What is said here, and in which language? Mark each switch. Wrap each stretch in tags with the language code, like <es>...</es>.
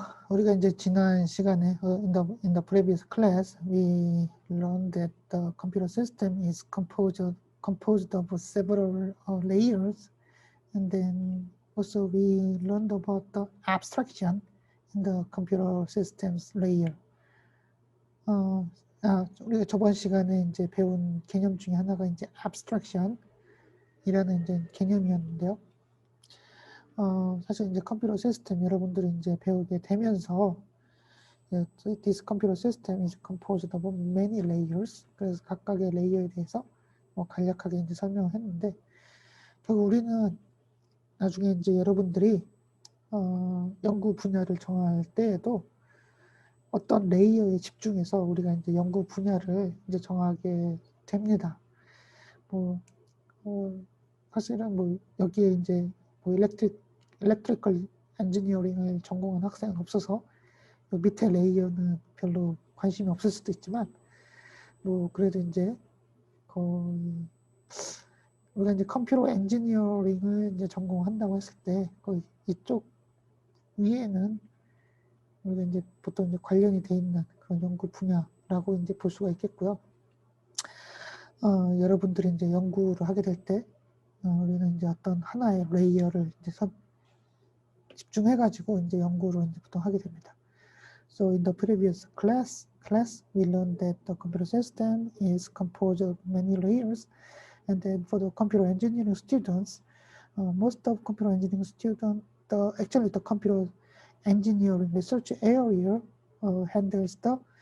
<ko>우리가 이제 지난 시간에</ko> <en>in the previous class we learned that the computer system is composed of several layers, and then also we learned about the abstraction in the computer systems layer.</en> <ko>우리가 저번 시간에 이제 배운 개념 중에 하나가 이제 abstraction이라는 이제 개념이었는데요. 사실 이제 컴퓨터 시스템 여러분들이 이제 배우게 되면서</ko> <en>this computer system is composed of many layers.</en> <ko>그래서 각각의 레이어에 대해서 뭐 간략하게 이제 설명을 했는데, 결국 우리는 나중에 이제 여러분들이 연구 분야를 정할 때에도 어떤 레이어에 집중해서 우리가 이제 연구 분야를 이제 정하게 됩니다. 사실은 뭐 여기에 이제 뭐 일렉트리컬 엔지니어링을 전공한 학생은 없어서 밑에 레이어는 별로 관심이 없을 수도 있지만, 뭐 그래도 이제 우리가 이제 컴퓨터 엔지니어링을 이제 전공한다고 했을 때 거의 이쪽 위에는 우리가 이제 보통 이제 관련이 돼 있는 그런 연구 분야라고 이제 볼 수가 있겠고요. 여러분들이 이제 연구를 하게 될 때 우리는 이제 어떤 하나의 레이어를 이제 집중해가지고 이제 연구를 이제 보통 하게 됩니다.</ko> <en>So in the previous class we learned that the computer system is composed of many layers, and then for the computer engineering students, most of computer engineering students, actually the computer engineering research area handles the</en>